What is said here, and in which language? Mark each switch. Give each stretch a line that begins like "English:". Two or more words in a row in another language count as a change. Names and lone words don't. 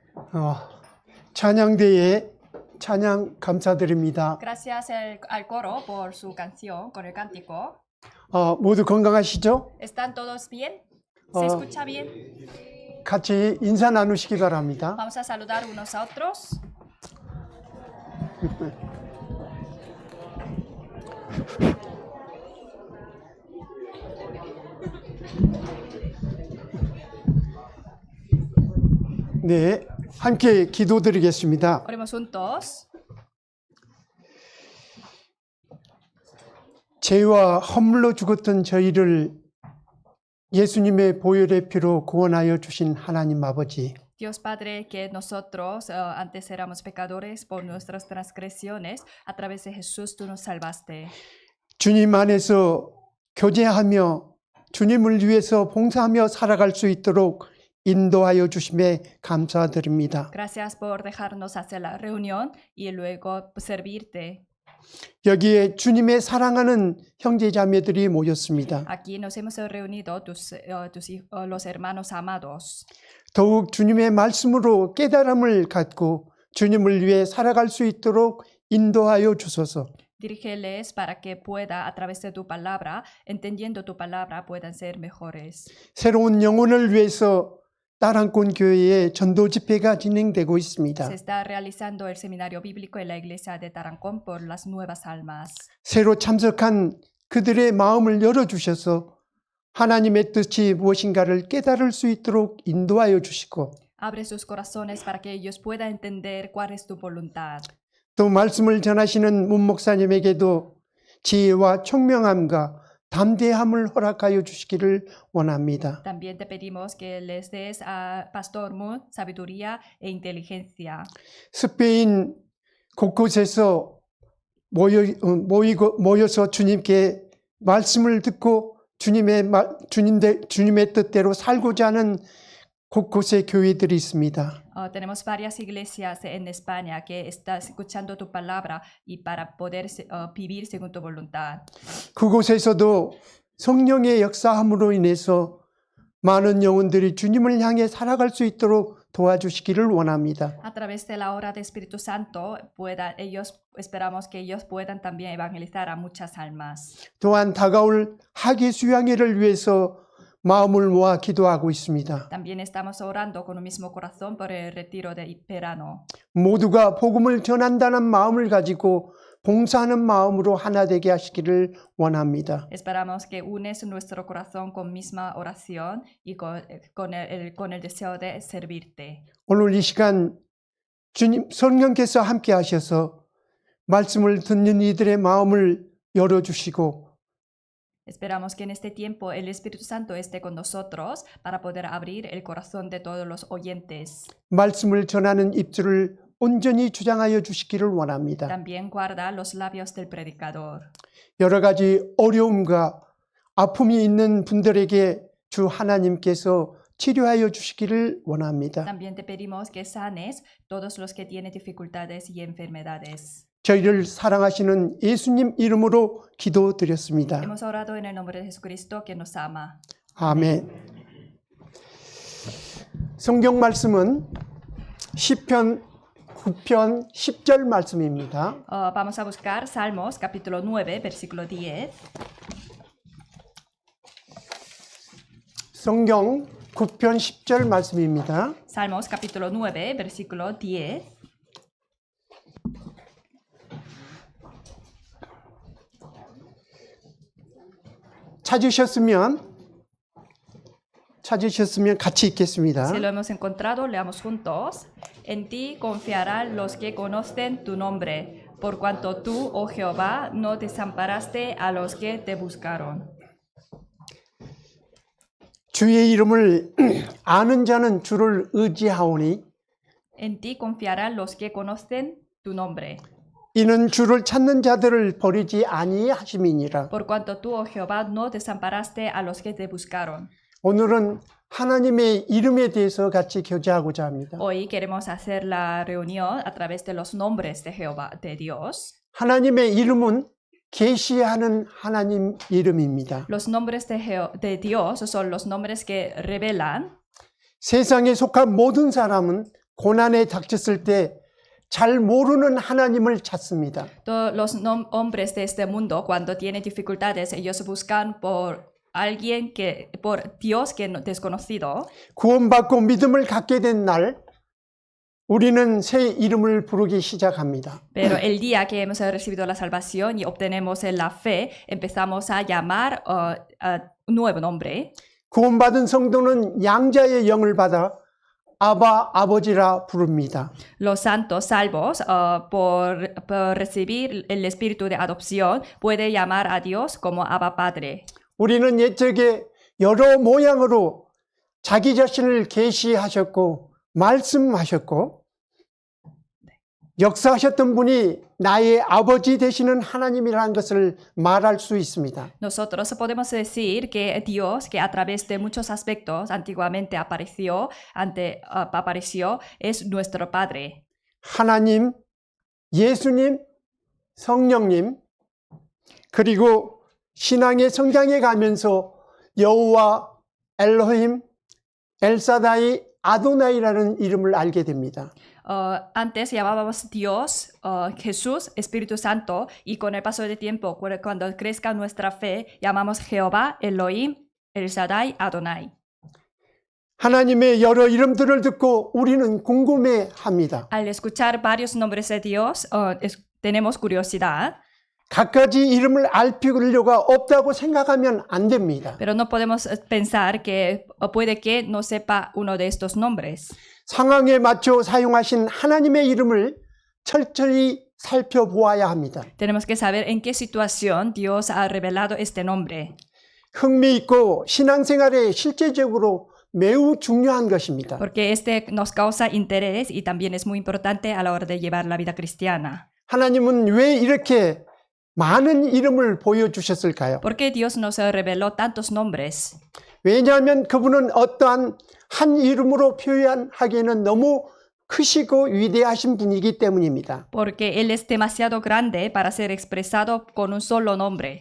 Korean: 어, 찬양대에 찬양 감사드립니다.
Spanish: Gracias al coro por su canción, con el cántico.
Korean: 모두 건강하시죠?
Spanish: ¿Están todos bien? ¿Se escucha bien?
Korean: 같이 인사 나누시기 바랍니다.
Spanish: Vamos a saludar unos a otros.
Korean: 네, 함께 기도드리겠습니다.
Spanish: Oremos juntos.
Korean: 죄와 허물로 죽었던 저희를 예수님의 보혈의 피로 구원하여 주신 하나님 아버지,
Spanish: Dios Padre, que nosotros antes éramos pecadores por nuestras transgresiones, a través de Jesús tú nos salvaste.
Korean: 주님 안에서 교제하며 주님을 위해서 봉사하며 살아갈 수 있도록 인도하여 주심에 감사드립니다.
Spanish: Gracias por dejarnos hacer la reunión y luego servirte.
Korean: 여기에 주님의 사랑하는 형제자매들이 모였습니다.
Spanish: Aquí nos hemos reunido los hermanos amados.
Korean: 더욱 주님의 말씀으로 깨달음을 갖고 주님을 위해 살아갈 수 있도록 인도하여 주소서.
Spanish: Dirígeles para que pueda, a través de tu palabra, entendiendo tu palabra, puedan ser mejores.
Korean: 새로운 영혼을 위해서 따랑권 교회의 전도 집회가 진행되고 있습니다.
Spanish: Se está realizando el seminario bíblico en la iglesia de Tarancón por las nuevas almas.
Korean: 새로 참석한 그들의 마음을 열어주셔서 하나님의 뜻이 무엇인가를 깨달을 수 있도록 인도하여 주시고,
Spanish: Abre sus corazones para que ellos puedan entender cuál es tu voluntad.
Korean: 또 말씀을 전하시는 문 목사님에게도 지혜와 총명함과 담대함을 허락하여 주시기를 원합니다.
Spanish: También te pedimos que les des a Pastor Moon sabiduría e inteligencia.
Korean: 스페인 곳곳에서 모여서 주님께 말씀을 듣고 주님의 뜻대로 살고자 하는 곳곳에 교회들이 있습니다.
Spanish: Tenemos varias iglesias en España que están escuchando tu palabra y para poder vivir según tu voluntad.
Korean: 그곳에서도 성령의 역사함으로 인해서 많은 영혼들이 주님을 향해 살아갈 수 있도록 도와주시기를 원합니다.
Spanish: A través de la obra del Espíritu Santo, esperamos que ellos puedan también evangelizar a muchas almas.
Korean: 또한 다가올 학예 수양회를 위해서 마음을 모아 기도하고 있습니다.
Spanish: También estamos orando con un mismo corazón por el retiro de verano.
Korean: 모두가 복음을 전한다는 마음을 가지고 봉사하는 마음으로 하나 되게 하시기를 원합니다.
Spanish: Esperamos que unes nuestro corazón con misma oración y con el deseo de servirte.
Korean: 오늘 이 시간 주님 성령께서 함께 하셔서 말씀을 듣는 이들의 마음을 열어주시고,
Spanish: Esperamos que en este tiempo el Espíritu Santo esté con nosotros para poder abrir el corazón de todos los oyentes.
Korean: 말씀을 전하는 입술을 온전히 주장하여 주시기를 원합니다.
Spanish: También guarda los labios del predicador.
Korean: 여러 가지 어려움과 아픔이 있는 분들에게 주 하나님께서 치료하여 주시기를 원합니다.
Spanish: También te pedimos que sanes todos los que tienen dificultades y enfermedades.
Korean: 저희를 사랑하시는 예수님 이름으로 기도드렸습니다.
Spanish: Hemos orado en el nombre de Jesucristo que nos ama.
Korean: 아멘. 성경 말씀은 시편 9편 10절 말씀입니다.
Spanish: Vamos a buscar Salmos capítulo 9, versículo 10.
Korean: 성경 9편 10절 말씀입니다.
Spanish: Salmos capítulo 9, versículo 10.
Korean: 찾으셨으면 같이 읽겠습니다.
Spanish: Si lo hemos encontrado, leamos juntos. En ti confiarán los que conocen tu nombre, por cuanto tú, oh Jehová, no desamparaste a los que te buscaron.
Korean: 주의 이름을 아는 자는 주를 의지하오니
Spanish: En ti confiarán los que conocen tu nombre,
Korean: 이는 주를 찾는 자들을 버리지 아니하심이니라.
Spanish: por cuanto tú, oh Jehová, no desamparaste a los que te buscaron.
Korean: 오늘은 하나님의 이름에 대해서 같이 교제하고자 합니다.
Spanish: Hoy queremos hacer la reunión a través de los nombres de Jehová, de Dios.
Korean: 하나님의 이름은 계시하는 하나님 이름입니다.
Spanish: Los nombres de Dios son los nombres que revelan.
Korean: 세상에 속한 모든 사람은 고난에 닥쳤을 때 잘 모르는 하나님을 찾습니다.
Spanish: Todos los hombres de este mundo, cuando tienen dificultades, ellos buscan por por Dios que no desconocido.
Korean: 구원받고 믿음을 갖게 된 날 우리는 새 이름을 부르기 시작합니다.
Spanish: Pero el día que hemos recibido la salvación y obtenemos la fe, empezamos a llamar a un nuevo nombre.
Korean: 구원받은 성도는 양자의 영을 받아 아바 아버지라 부릅니다.
Spanish: Los santos salvos, por recibir el espíritu de adopción, puede llamar a Dios como Abba Padre.
Korean: 우리는 옛적에 여러 모양으로 자기 자신을 계시하셨고 말씀하셨고 역사하셨던 분이 나의 아버지 되시는 하나님이라는 것을 말할 수 있습니다.
Spanish: Nosotros podemos decir que Dios, que a través de muchos aspectos antiguamente apareció, es nuestro Padre.
Korean: 하나님, 예수님, 성령님, 그리고 신앙의 성장에 가면서 여호와, 엘로힘, 엘사다이, 아도나이라는 이름을 알게 됩니다.
Spanish: Antes llamábamos Dios, Jesús, Espíritu Santo, y con el paso del tiempo, cuando crezca nuestra fe, llamamos Jehová, Elohim, El Shaddai, Adonai.
Korean: 하나님의 여러 이름들을 듣고 우리는 궁금해합니다.
Spanish: Al escuchar varios nombres de Dios, tenemos curiosidad.
Korean: 갖가지 이름을 알 필요가 없다고 생각하면 안 됩니다.
Spanish: Pero no podemos pensar que puede que no sepa uno de estos nombres.
Korean: 상황에 맞춰 사용하신 하나님의 이름을 철저히 살펴보아야 합니다.
Spanish: Tenemos que saber en qué situación Dios ha revelado este nombre.
Korean: 흥미있고 신앙생활에 실제적으로 매우 중요한 것입니다.
Spanish: Porque este nos causa interés y también es muy importante a la hora de llevar la vida cristiana.
Korean: 하나님은 왜 이렇게 많은 이름을 보여주셨을까요?
Spanish: ¿Por qué Dios nos reveló tantos nombres?
Korean: 왜냐하면 그분은 어떠한 한 이름으로 표현하기에는 너무 크시고 위대하신 분이기 때문입니다.
Spanish: Porque Él es demasiado grande para ser expresado con un solo nombre.